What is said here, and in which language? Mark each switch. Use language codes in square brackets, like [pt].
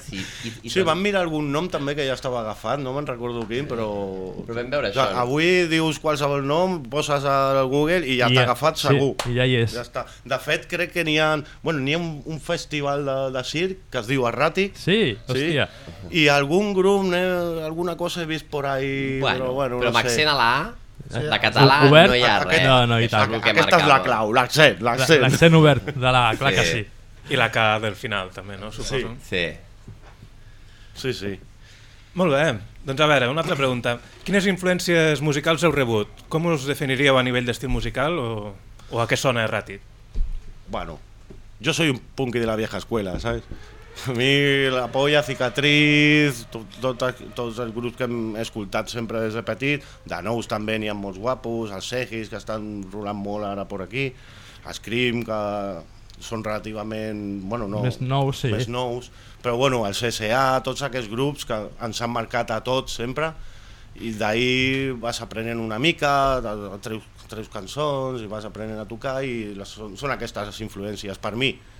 [ca] Sí, sí, vam mirar algun nom també que ja estava agafat, no me'n recordo quin, sí. Però vam veure això. Avui dius qualsevol nom, poses al Google i ja està agafat segur. Sí, i ja hi és. Ja està. De fet, crec que n'hi ha un festival de circ que es diu Erràtic. Sí, hòstia. Sí? I algun grup, alguna cosa he vist [es] por ahí, [ca] bueno, però no sé. Però m'accent a la A... De català obert, no hi ha res. No, i tant. Aquesta és la clau, l'accent. L'accent obert, de la, clar sí. Que sí. I la K del final també, no? Suposo. Sí. Molt bé, doncs a veure, una altra pregunta. Quines influències musicals heu rebut? Com us definiríeu a nivell d'estil musical o a què sona Erràtic? [es] Bueno, jo soy un punky de la vieja escuela, ¿sabes? [ca] A mi la polla, Cicatriz, tots els grups que hem escoltat sempre des de petit, de nous també n'hi ha molts guapos, els Segis, que estan rolant molt ara per aquí, Scream, que són relativament, bueno, no, més nous, sí. Més nous, però bueno, el CSA, tots aquests grups que ens han marcat a tots sempre, i d'ahir vas aprenent una mica, treus cançons i vas aprenent a tocar, i són aquestes les influències per mi.